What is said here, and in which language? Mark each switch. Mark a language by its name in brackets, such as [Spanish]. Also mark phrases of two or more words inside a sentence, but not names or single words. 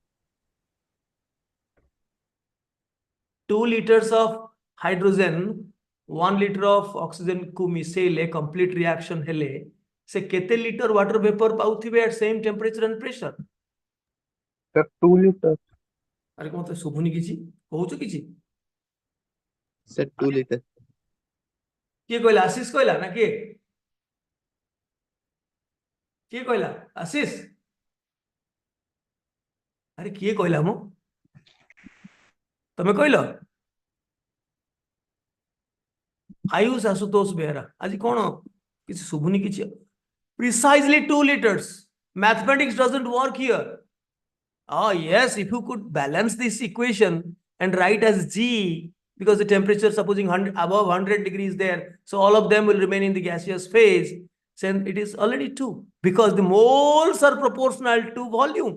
[English] 2 liters of hydrogen, 1 liter of oxygen [Odia] କୁ ମିଶିଲେ [English] complete reaction [Odia] ହେଲେ ସେ କେତେ [English] liter water vapor pauthibe at same temperature and pressure? Sir, 2 liters. [Odia] ଆରେ କଣ ତ ଶୁଭୁନି କିଛି, କହୁଛ କିଛି? [English] Sir, 2 liter. [Odia] କିଏ କହିଲା? ଆଶିଷ କହିଲା ନା କିଏ? କିଏ କହିଲା? ଆଶିଷ? ଆରେ କିଏ କହିଲା ମୁଁ? ତମେ କହିଲ? ଆୟୁଷ ଆଶୁତୋଷ ବେହେରା, ଆଜି କଣ କିଛି ଶୁଭୁନି କିଛି? [English] Precisely 2 liters. Mathematics doesn't work here. Oh yes, if you could balance this equation and write as G, because the temperature supposing 100, above 100 degrees there, so all of them will remain in the gaseous phase, then it is already 2, because the moles are proportional to volume.